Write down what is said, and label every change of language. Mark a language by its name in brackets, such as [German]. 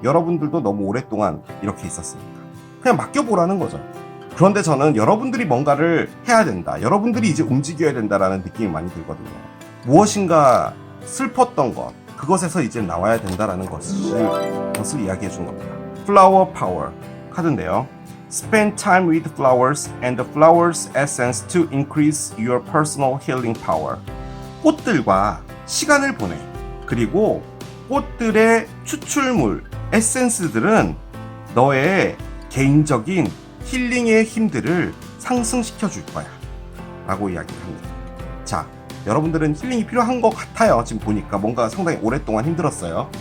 [Korean] 여러분들도 너무 오랫동안 이렇게 있었으니까 그냥 맡겨보라는 거죠. 그런데 저는 여러분들이 뭔가를 해야 된다, 여러분들이 이제 움직여야 된다라는 느낌이 많이 들거든요. 무엇인가 슬펐던 것, 그것에서 이제 나와야 된다라는 것을 이야기해 준 겁니다. [English] Flower Power [Korean] 카드인데요. [English] Spend time with flowers and the flowers' essence to increase your personal healing power. [Korean] 꽃들과 시간을 보내. 그리고 꽃들의 추출물, 에센스들은 너의 개인적인 힐링의 힘들을 상승시켜 줄 거야 라고 이야기를 합니다. 자, 여러분들은 힐링이 필요한 것 같아요. 지금 보니까 뭔가 상당히 오랫동안 힘들었어요.